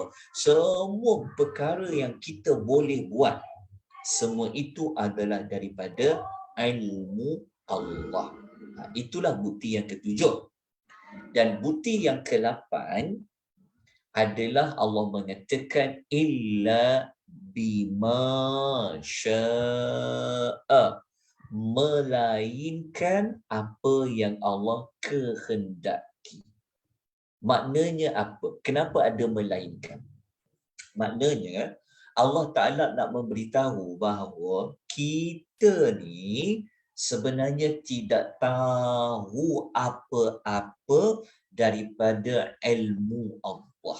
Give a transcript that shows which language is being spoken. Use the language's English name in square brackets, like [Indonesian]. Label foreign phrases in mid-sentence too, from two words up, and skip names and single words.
[Malay] Semua perkara yang kita boleh buat, semua itu adalah daripada ilmu Allah. Itulah bukti yang ke-7. Dan bukti yang ke-8 adalah Allah mengatakan [Arabic] إلا بما شاء, [Malay] melainkan apa yang Allah kehendaki. Maknanya apa? Kenapa ada melainkan? Maknanya Allah Ta'ala nak memberitahu bahawa kita ni sebenarnya tidak tahu apa-apa daripada ilmu Allah.